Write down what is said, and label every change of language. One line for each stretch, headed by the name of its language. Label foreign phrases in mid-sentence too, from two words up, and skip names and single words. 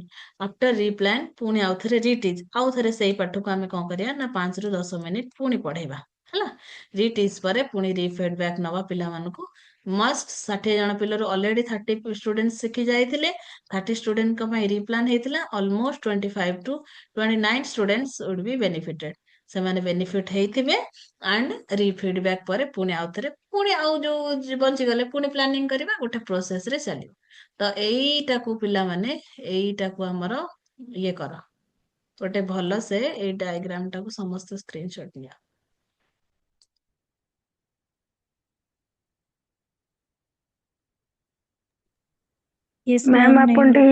English: after replan
Odia: ପୁଣି ଆଉ ଥରେ ରିଟିଚ୍, ଆଉ ଥରେ ସେଇ ପାଠକୁ ଆମେ କଣ କରିବା ନା 5 ରୁ 10 ମିନିଟ୍ ପୁଣି ପଢେଇବା ହେଲା। ରିଟିଚ୍ ପରେ ପୁଣି ଫିଡବ୍ୟାକ୍ ନବା ପିଲାମାନଙ୍କୁ। ମଷ୍ଟ 60 ଜଣ ପିଲାରୁ ଅଲରେଡି 30 students ଶିଖି ଯାଇଥିଲେ।
English: 30
Odia: studentଙ୍କ ପାଇଁ ରିପ୍ଲାନ୍ ହେଇଥିଲା।
English: ଅଲମୋଷ୍ଟ 25 to 29 students would be benefited।
Odia: ସେମାନେ ବେନିଫିଟ ହେଇଥିବେ।
English: and feedback
Odia: ପରେ ପୁଣି ଆଉଥରେ ପୁଣି ଆଉ ଯୋଉ ବଞ୍ଚିଗଲେ ପୁଣି ପ୍ଲାନିଂ କରିବା, ଗୋଟେ ପ୍ରୋସେସ ରେ ଚାଲିବ। ତ ଏଇଟାକୁ ପିଲାମାନେ, ଏଇଟାକୁ ଆମର ଇଏ କର, ଗୋଟେ ଭଲ ସେ ଏଇ ଡାଇଗ୍ରାମ ଟାକୁ ସମସ୍ତେ ସ୍କ୍ରିନଶଟ ନିଅ।
English: यस ମ୍ୟାମ୍
Hindi: मैम नहीं
Odia: ଆପଣ
Hindi: हुआ।